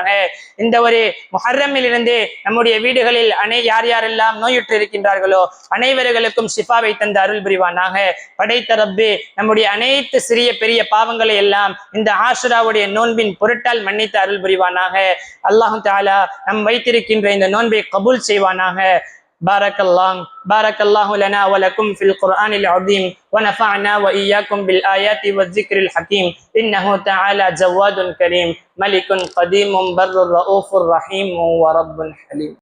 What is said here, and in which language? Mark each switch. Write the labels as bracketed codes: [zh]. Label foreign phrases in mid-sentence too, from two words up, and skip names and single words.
[ta] இந்த ஒரு முஹர்ரமில் இருந்து நம்முடைய வீடுகளில் யார் யாரெல்லாம் நோயுற்று இருக்கின்றார்களோ அனைவர்களுக்கும் ஷிஃபாவை தந்த அருள் புரிவானாக. படைத்த ரப்பே நம்முடைய அனைத்து சிறிய பெரிய பாவங்களை எல்லாம் இந்த ஆஷுராவுடைய நோன்பின் பொருட்டால் மன்னித்து அருள் புரிவானாக. அல்லாஹ் தஆலா நம் வைத்திருக்கின்ற இந்த நோன்பை கபூல் செய்வானாக. [ar] بارك الله لنا ولكم في القرآن العظيم ونفعنا وإياكم بالآيات والذكر الحكيم إنه تعالى جواد كريم ملك قديم بر رؤوف رحيم ورب حليم.